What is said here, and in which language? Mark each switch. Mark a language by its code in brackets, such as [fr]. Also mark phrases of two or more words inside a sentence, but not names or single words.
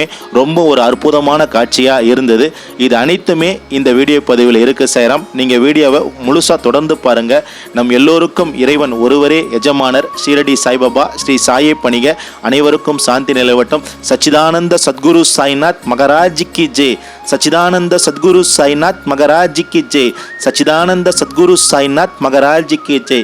[ta] ரொம்ப ஒரு அற்புதமான காட்சியாக இருந்தது. இது அனைத்துமே இந்த வீடியோ பதிவில் இருக்குது சாய்ராம். நீங்கள் வீடியோவை முழுசாக தொடர்ந்து பாருங்கள். நம் எல்லோருக்கும் இறைவன் ஒருவரே எஜமானர். ஷீரடி சாய்பாபா ஸ்ரீ சாயை பணிக. அனைவருக்கும் சாந்தி நிலவட்டும். [hi] सच्चिदानंद सद्गुरु साईनाथ महाराज की जय. सच्चिदानंद सद्गुरु साईनाथ महाराज की जय. सच्चिदानंद सद्गुरु साईनाथ महाराज की जय.